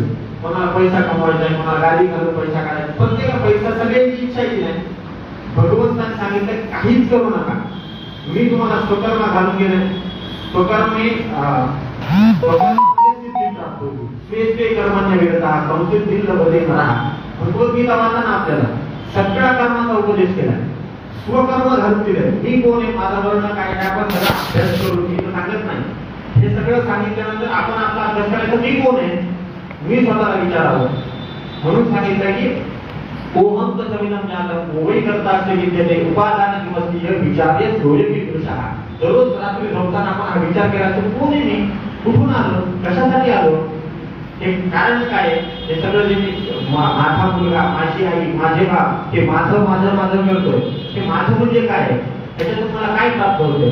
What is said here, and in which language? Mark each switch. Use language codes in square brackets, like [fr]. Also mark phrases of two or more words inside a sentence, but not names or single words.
[mr] कोणाला पैसा कमवायचा आहे, कोणाला गाडी घालून पैसा काढायचा, प्रत्येकाला पैसा सगळ्यांची इच्छा येते नाही. भगवंताने सांगितलं काहीच करू नका. मी तुम्हाला स्वकर्म घालून गेले. स्वकर्मी सिद्धी प्राप्त होती. [sa] स्वेते कर्माच्या विरता संसिद्धी लभते नरः. [mr] भगवद्गीता वाचताना आपल्याला सगळ्या कर्माचा उपदेश केला. स्वकर्म घालून दिले. मी कोण आहे, माझा वर्ण काय आहे, आपण सगळा अभ्यास करून मी सांगत नाही. हे सगळं सांगितल्यानंतर आपण आपला अभ्यास करायचा. मी कोण आहे, मी स्वतःला विचारावं. म्हणून सांगितलं की [sa] ओहम तत्सविदं ज्ञानं वै कर्ता अस्य विद्यते उपादान किमस्ति विचार्य सोयमी पुरुषः. [mr] दररोज रात्री झोपताना आपण हा विचार केला तर कोण आहे मी, कुठून आलो, कशासाठी आलो, हे कारण काय. हे सगळं जे माझा मुलगा, माझी आई, माझे बाप, हे माझं करतोय, हे माझं म्हणजे काय, त्याच्यातून मला काय प्राप्त होते.